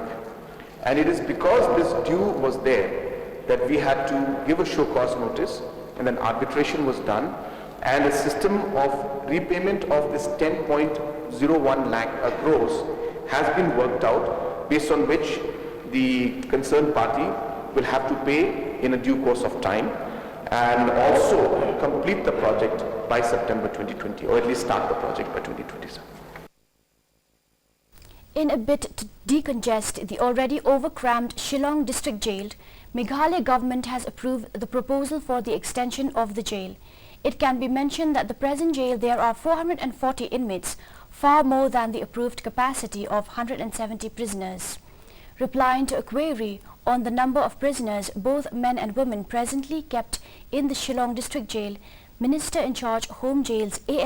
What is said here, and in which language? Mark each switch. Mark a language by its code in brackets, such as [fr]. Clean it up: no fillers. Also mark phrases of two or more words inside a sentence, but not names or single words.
[en] And it is because this due was there that we had to give a show cause notice, and then arbitration was done, and a system of repayment of this 10.01 lakh crores has been worked out, based on which the concerned party will have to pay in a due course of time and also complete the project by September 2020, or at least start the project by 2027. In a bid to decongest the already overcrammed Shillong district jail, Meghalaya government has approved the proposal for the extension of the jail. It can be mentioned that the present jail there are 440 inmates, far more than the approved capacity of 170 prisoners. Replying to a query on the number of prisoners, both men and women presently kept in the Shillong district jail, Minister in charge Home Jails A.L.